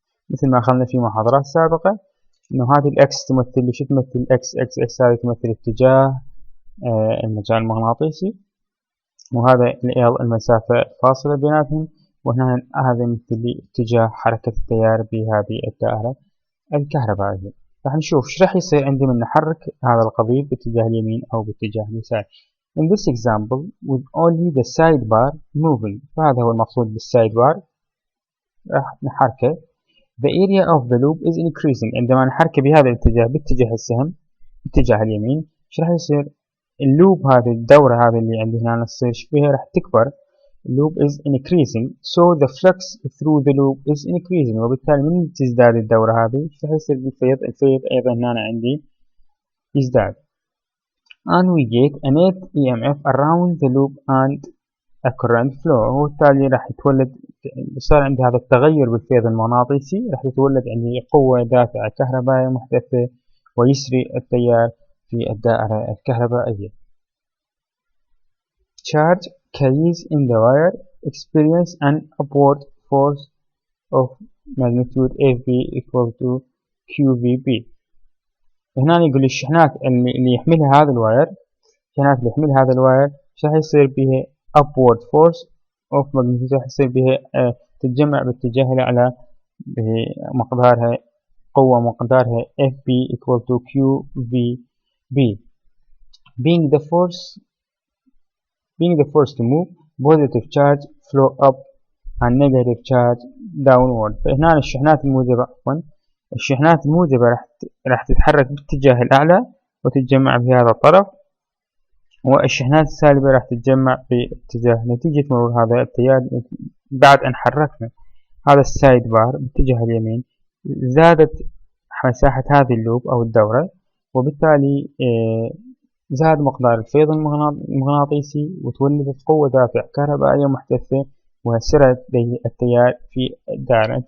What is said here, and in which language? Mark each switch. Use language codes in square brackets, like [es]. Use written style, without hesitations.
[ar] مثل ما أخذنا في محاضرات سابقة إنه هذه الإكس تمثل شو تمثل؟ إكس هذه تمثل اتجاه المجال المغناطيسي، وهذا ال المسافة الفاصلة بيناتهم، وهنا هذا مثل اتجاه حركة التيار بهذه الدائرة الكهربائية. راح نشوف ايش راح يصير عندما نحرك هذا القضيب باتجاه اليمين أو باتجاه اليسار. [en] In this example with only the sidebar moving، [ar] فهذا هو المقصود بالسايد بار، راح نحركه. [en] The area of the loop is increasing، [ar] عندما نحركه بهذا الاتجاه باتجاه السهم باتجاه اليمين، ايش راح يصير؟ اللوب هذه الدورة هذه اللي عندي هنا تصير فيها راح تكبر. [en] loop is increasing so the flux through the loop is increasing، [ar] وبالتالي من تزداد الدورة هذه ايش راح يصير بالفيض؟ الفيض أيضا هنا عندي يزداد. [en] and we get a net EMF around the loop and a current flow، [ar] وبالتالي راح يتولد، صار عندي هذا التغير بالفيض المغناطيسي، راح يتولد عندي قوة دافعة كهربائية محتثة ويسري التيار في الدائرة الكهربائية. [en] Charge carries in the wire experience an upward force of magnitude FV equal to QVB. [ar] هنا يقول الشحنات اللي يحملها هذا الواير، الشحنات اللي يحملها هذا الواير راح يصير بها [en] upward force of magnitude، [ar] راح يصير بها تتجمع باتجاه الأعلى بمقدارها قوة مقدارها FB equal to QVB. [en] Being the force to move, positive charge flow up and negative charge downward. [ar] فهنا الشحنات الموجبة الشحنات الموجبة راح تتحرك باتجاه الأعلى وتتجمع بهذا الطرف، والشحنات السالبة راح تتجمع باتجاه نتيجة مرور هذا التيار. بعد أن حركنا هذا السايد بار باتجاه اليمين زادت مساحة هذه اللوب أو الدورة، وبالتالي زاد مقدار الفيض المغناطيسي وتولدت قوة دافع كهربائية محتثة وسرت التيار في الدائرة.